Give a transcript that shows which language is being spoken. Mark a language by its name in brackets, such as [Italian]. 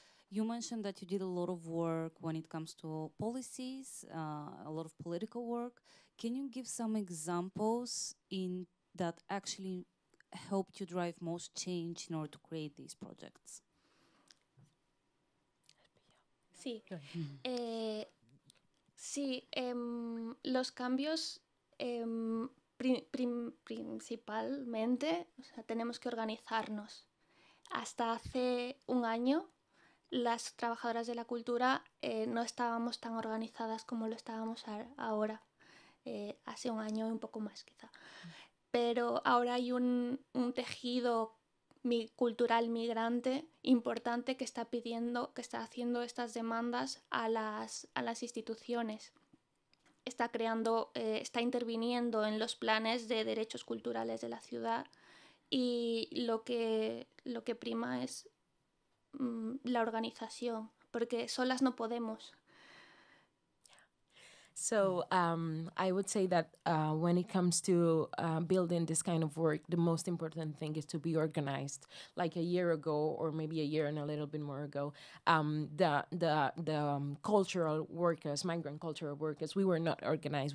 [English] You mentioned that you did a lot of work when it comes to policies, a lot of political work. Can you give some examples that actually helped you drive most change in order to create these projects? [Spanish] Sí. Sí, los cambios principalmente, o sea, tenemos que organizarnos. Hasta hace un año, las trabajadoras de la cultura no estábamos tan organizadas como lo estábamos ahora, hace un año y un poco más quizá. Pero ahora hay un tejido cultural migrante importante que está haciendo estas demandas a las instituciones. Está interviniendo en los planes de derechos culturales de la ciudad, y lo que prima es la organización, porque solas no podemos. [English] So I would say that when it comes to building this kind of work, the most important thing is to be organized. Like a year ago, or maybe a year and a little bit more ago, the cultural workers, migrant cultural workers, we were not organized.